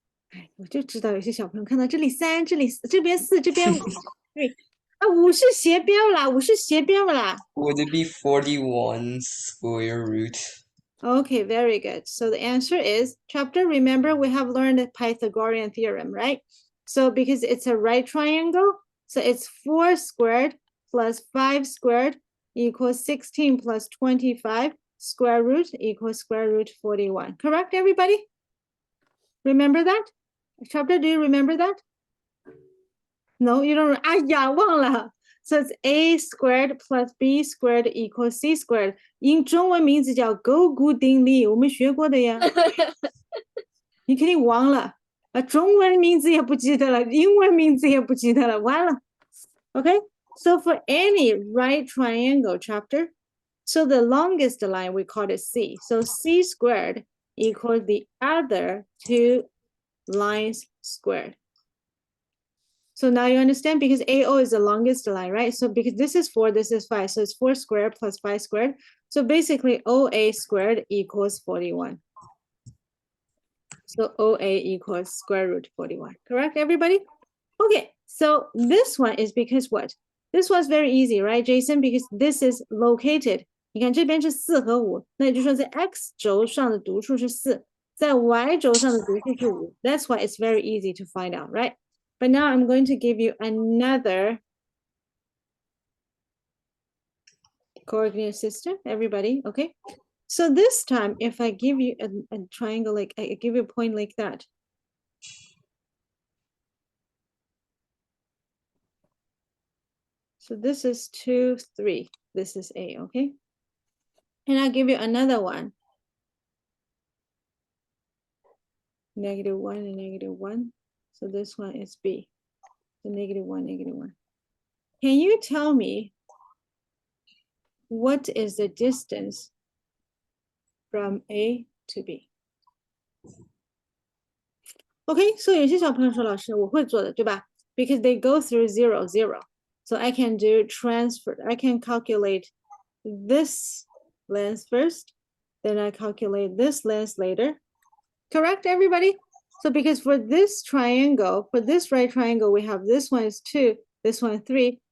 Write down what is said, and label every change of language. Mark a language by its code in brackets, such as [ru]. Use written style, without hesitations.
[zh] 哎，我就知道有些小朋友看到这里3，这里这边4，这边5，对啊，5是斜标啦，5是斜标啦。 [en] Would it be 41 square root? Okay, very good. So the answer is chapter. Remember, we have learned the Pythagorean theorem, right? So because it's a right triangle, so it's 4 squared plus 5 squared equals 16 plus 25 square root equals square root 41. Correct, everybody? Remember that? Chapter, do you remember that? No, you don't. [zh] 哎呀，忘了。 [en] So it's a squared plus b squared equals c squared. [zh] 英中文名字叫勾股定理，我们学过的呀。你肯定忘了啊，中文名字也不记得了，英文名字也不记得了，完了。 [en] Okay, so for any right triangle chapter, so the longest line we call it c. So c squared equals the other 2 lines squared. So now you understand because AO is the longest line, right? So because this is 4, this is 5. So it's 4 squared plus 5 squared. So basically OA squared equals 41. So OA equals square root 41. Correct, everybody? Okay, so this one is because what? This one's very easy, right, Jason? Because this is located. [zh] 你看这边是4和5，那也就是说在 x 轴上的读数是4，在 y 轴上的读数是5。 [en] That's why it's very easy to find out, right? But now I'm going to give you another coordinate system, everybody, okay? So this time, if I give you a triangle, like I give you a point like that. So this is 2, 3. This is A, okay? And I'll give you another one. -1 and -1. So this one is B. So -1, -1. Can you tell me what is the distance from A to B? Okay, so [zh] 有些小朋友说老师我会做的，对吧？ [en] Because they go through 0, 0. So I can do transfer. I can calculate this length first, then I calculate this length later. Correct, everybody? So because for this triangle, for this right triangle, we have this one is 2, this one 3.